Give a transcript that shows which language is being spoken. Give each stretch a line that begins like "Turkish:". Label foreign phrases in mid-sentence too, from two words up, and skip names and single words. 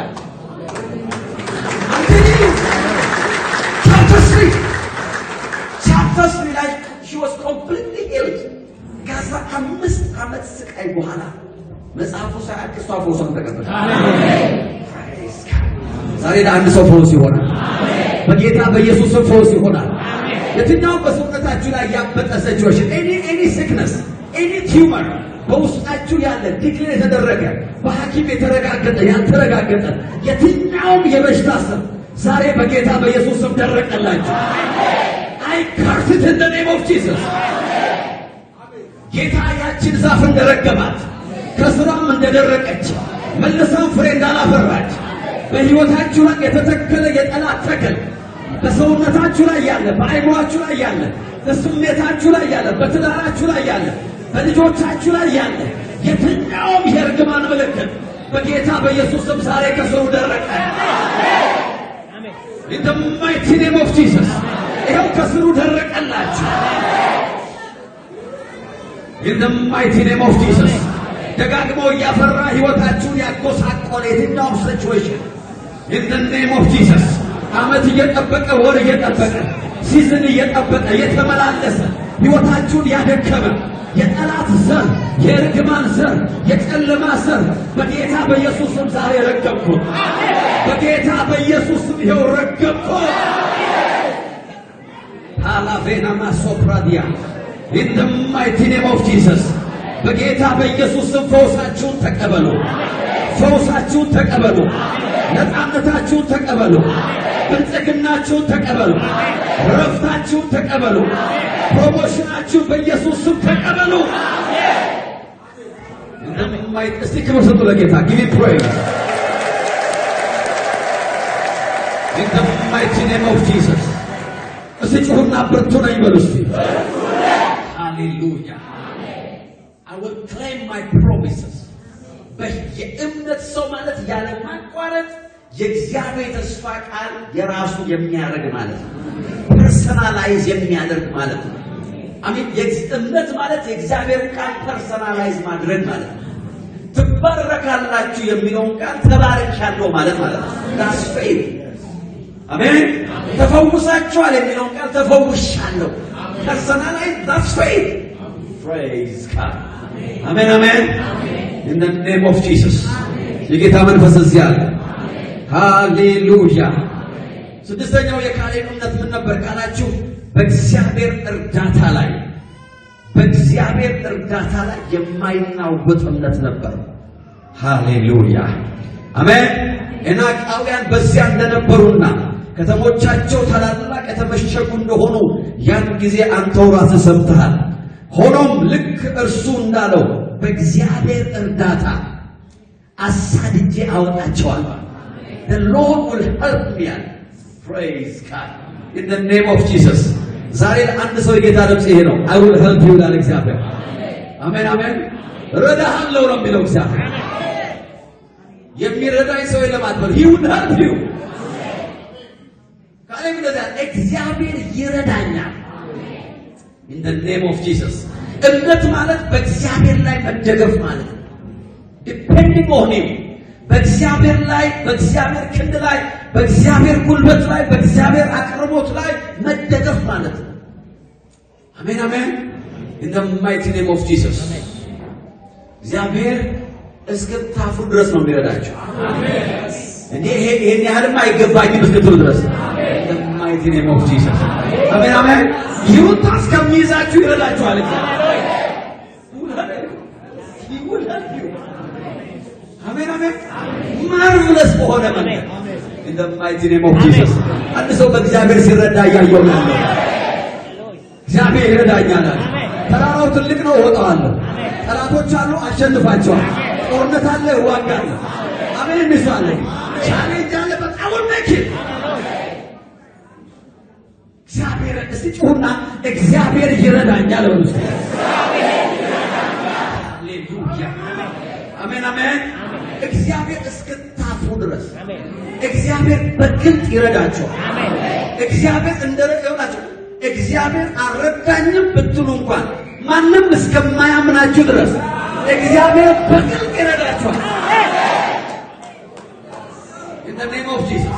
Amharic: ቻፕተር 3 ላይ
English: she was completely healed።
Amharic: ከዛ 5 ዓመት ስቃይ በኋላ መጽሐፉ ሳያልቅ እሷ ፈውሷን ተቀበለች። አሜን። ዛሬ ለአንድ ሰው ፈውስ ይሆናል። በጌታ በኢየሱስ ስም ፈውስ ይሆናል። የትኛው በሰውነታችሁ ላይ ያበጠ
English: situation any sickness any tumor
Amharic: በውስጣችሁ ያለ ዲክሌር የተደረገ በሐኪም የተረጋገጠ ያልተረጋገጠ የትኛውም የበሽታ ስም ዛሬ በጌታ በኢየሱስ ስም ደረቀላችሁ።
English: I curse it in the name of Jesus.
Amharic: ጌታ ያችን ዛፍ እንደረገማት ከስሯም እንደደረቀች መልሳም ፍሬ እንዳላፈራች በሕይወታችሁ ላይ የተተከለ የጠላት ተክል በሰውነታችሁ ላይ ያለ በአይምሯችሁ ላይ ያለ በስሜታችሁ ላይ ያለ በትዳራችሁ ላይ ያለ በልጆቻችሁ ላይ ያለ የትኛውም የእርግማን ምልክት በጌታ በኢየሱስ ስም ዛሬ ከስሩ ደረቀ።
English: In the mighty name of Jesus.
Amharic: ይኸው ከስሩ ደረቀላችሁ።
English: In the mighty name of Jesus.
Amharic: ደጋግሞ እያፈራ ሕይወታችሁን ያጎሳቆለ የትኛውም ሲቹዌሽን
English: In the name of Jesus.
Amharic: ዓመት እየጠበቀ ወር እየጠበቀ ሲዝን እየጠበቀ የተመላለሰ ሕይወታችሁን ያደከመ የጠላት ዘር የርግማን ዘር የጨለማ ዘር በጌታ በኢየሱስ ስም ዛሬ ረገምኩት። በጌታ በኢየሱስ ስም ይኸው ረገምኩት። አላቬና ማሶፕራዲያ
English: In the mighty name of Jesus.
Amharic: በጌታ በኢየሱስ ስም ፈውሳችሁን ተቀበሉ። ፈውሳችሁን ተቀበሉ። ነፃነታችሁን ተቀበሉ። ብልጽግናችሁን ተቀበሉ። ረፍታችሁን ተቀበሉ። ፕሮሞሽናችሁን በኢየሱስ ስም ተቀበሉ። እስቲ ክብር ስጡ ለጌታ።
English: Give him praise. In the mighty name of Jesus.
Amharic: እስቲ ጩኹና ብርቱ ነኝ በሉ እስቲ። Hallelujah.
English: I will claim my promises.
Amharic: በየእምነት ሰው ማለት ያለ ማቋረጥ የእግዚአብሔር ተስፋ ቃል የራሱ የሚያደርግ ማለት ነው። ፐርሰናላይዝ የሚያደርግ ማለት ነው። አሜን። የእምነት ማለት የእግዚአብሔር ቃል ፐርሰናላይዝ ማድረግ ማለት ነው። ትባረካላችሁ የሚለውን ቃል ተባረካለሁ ማለት ነው።
English: that's faith.
Amharic: አሜን። ተፈውሳችኋል የሚለውን ቃል ተፈውሻለሁ ፐርሰናላይዝ
English: that's faith. Praise God. Amen, amen. In the name of Jesus.
Amharic: የጌታ መንፈስ እዚህ አለ። ሃሌሉያ። ስድስተኛው የካሌብ እምነት ምን ነበር ካላችሁ በእግዚአብሔር እርዳታ ላይ የማይናወጥ እምነት ነበር። ሃሌሉያ አሜን። ኤናቃውያን በዚያ እንደነበሩና ከተሞቻቸው ታላላቅ የተመሸጉ እንደሆኑ ያን ጊዜ አንተው ራስህ ሰምተሃል። ሆኖም ልክ እርሱ እንዳለው በእግዚአብሔር እርዳታ አሳድጄ አወጣቸዋለሁ።
English: The Lord will help me. Praise God. In the name of Jesus.
Amharic: ዛሬ ለአንድ ሰው የጌታ ድምጽ ይሄ ነው።
English: I will help you
Amharic: ይላል እግዚአብሔር። አሜን አሜን። ረዳሃለሁ ነው የሚለው እግዚአብሔር። የሚረዳኝ ሰው የለማትበል
English: He will help you.
Amharic: ካለም እንደዛ እግዚአብሔር ይረዳኛል።
English: In the name of Jesus.
Amharic: እምነት ማለት በእግዚአብሔር ላይ መደገፍ ማለት ነው።
English: Depending on him.
Amharic: በእግዚአብሔር ላይ በእግዚአብሔር ክንድ ላይ በእግዚአብሔር ጉልበት ላይ በእግዚአብሔር አቅርቦት ላይ መደገፍ ማለት ነው። አሜን አሜን።
English: In the mighty name of Jesus.
Amharic: እግዚአብሔር እስክታፉ ድረስ ነው የሚረዳቸው። አሜን። እንዴ ይሄን ያህልም አይገባኝም እስክትሉ ድረስ።
English: In the mighty name of Jesus.
Amharic: አሜን አሜን። ይሁንታ እስከሚይዛችሁ ይረዳችኋል እግዚአብሔር። አሜን አሜን። ማርቨለስ በሆነ መንገድ
English: in the mighty name of Jesus።
Amharic: አንድ ሰው በእግዚአብሔር ሲረዳ ያየው ነው። እግዚአብሔር ይረዳኛል። ተራራው ትልቅ ነው እወጣዋለሁ። ጠላቶች አሉ አሸንፋቸዋለሁ። ጦርነት አለ እዋጋለሁ። አሜን ይሳለ ቻሌንጅ አለ በጣም ወርክ እግዚአብሔር እስቲ ጩሁና እግዚአብሔር ይረዳኛል ነው። ሃሌሉያ አሜን አሜን። እግዚአብሔር እስክታፉ ድረስ እግዚአብሔር በግልጥ ይረዳቸዋል። እግዚአብሔር እንደረዳችሁ እግዚአብሔር አልረዳኝም ብትሉ እንኳን ማንም እስከማያምናችሁ ድረስ እግዚአብሔር በግልጥ ይረዳቸዋል።
English: In the name of Jesus.